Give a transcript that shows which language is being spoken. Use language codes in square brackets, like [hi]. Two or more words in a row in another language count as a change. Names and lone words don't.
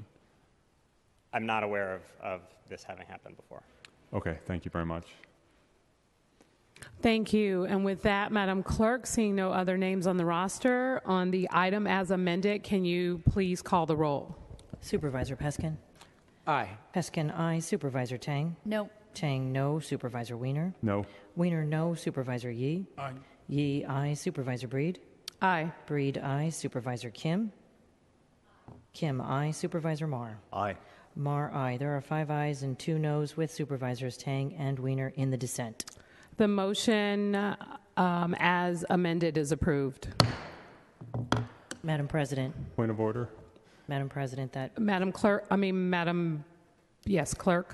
[en] I'm not aware of this having happened before. Okay, thank you very much. Thank you. And with that, Madam Clerk, seeing no other names on the roster, on the item as amended, can you please call the roll? Supervisor Peskin? Aye. Peskin, aye. Supervisor Tang? No. Tang, no. Supervisor Wiener? No. Wiener, no. Supervisor Yee? Aye. Yee, aye. Supervisor Breed? Aye. Breed, aye. Supervisor Kim? Kim, aye. Supervisor Marr? Aye. Marr, aye. There are 5 ayes and 2 noes with Supervisors Tang and Wiener in the dissent. The motion as amended is approved. Madam President. Point of order. Madam President, yes, Clerk.